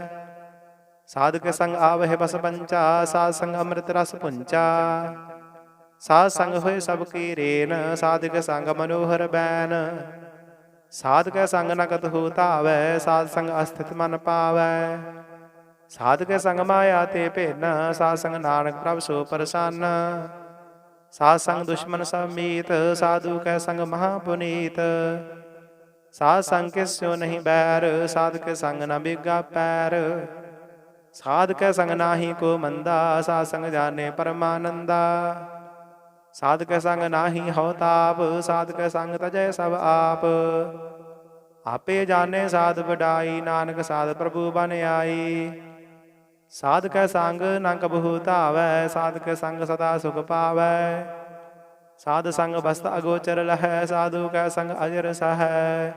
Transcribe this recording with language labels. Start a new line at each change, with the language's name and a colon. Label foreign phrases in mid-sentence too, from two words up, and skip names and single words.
Punjabi: ਸਾਧ ਕੇ ਸੰਗ ਆਵਹ ਬਸ ਪੰਚਾ ਸਾਧ ਸੰਗ ਅੰਮ੍ਰਿਤ ਰਸ ਪੁੰਚਾ। ਸਾਧ ਸੰਗ ਹੋਯ ਸਬਕੀ ਰੇਨ ਸਾਧ ਕੇ ਸੰਗ ਮਨੋਹਰ ਬੈਨ। ਸਾਧ ਕੇ ਸੰਗ ਨਕਤ ਹੋ ਤਾਵੈ ਸਾਧ ਸੰਗ ਅਸਥਿਤ ਮਨ ਪਾਵੈ। ਸਾਧ ਕੇ ਸੰਗ ਮਾਇਆ ਤੇ ਭੇਨ ਸਾਧ ਸੰਗ ਨਾਨਕ ਪ੍ਰਭ ਸੋ ਪ੍ਰਸੰਨ। ਸਾਧ ਸੰਗ ਦੁਸ਼ਮਨ ਸਬ ਮੀਤ ਸਾਧੂ ਕੈ ਸੰਗ ਮਹਾਪੁਨੀਤ। ਸਾਧ ਸੰਗ ਕਿਸਿਓ ਨਹੀਂ ਬੈਰ ਸਾਧ ਕੇ ਸੰਗ ਨ ਬਿਗਾ ਪੈਰ। ਸਾਧ ਕੇ ਸੰਗ ਨਾਹੀ ਕੋ ਮੰਦਾ ਸਾਧ ਸੰਗ ਜਾਨੇ ਪਰਮਾਨੰਦਾ। ਸਾਧਕ ਸੰਗ ਨਾਹੀ ਹਉ ਤਾਪ, ਸਾਧਕ ਸੰਗ ਤਜੈ ਸਭ ਆਪ। ਆਪੇ ਜਾਣੇ ਸਾਧ ਵਡਾਈ, ਨਾਨਕ ਸਾਧ ਪ੍ਰਭੂ ਬਨ ਆਈ। ਸਾਧਕ ਸੰਗ ਨ ਕਬਹੂ ਧਾਵੈ, ਸਾਧਕ ਸੰਗ ਸਦਾ ਸੁਖ ਪਾਵੈ। ਸਾਧ ਸੰਗ ਬਸਤ ਅਗੋਚਰ ਲਹੈ, ਸਾਧੂ ਕੈ ਸੰਗ ਅਜਰ ਸਹੈ।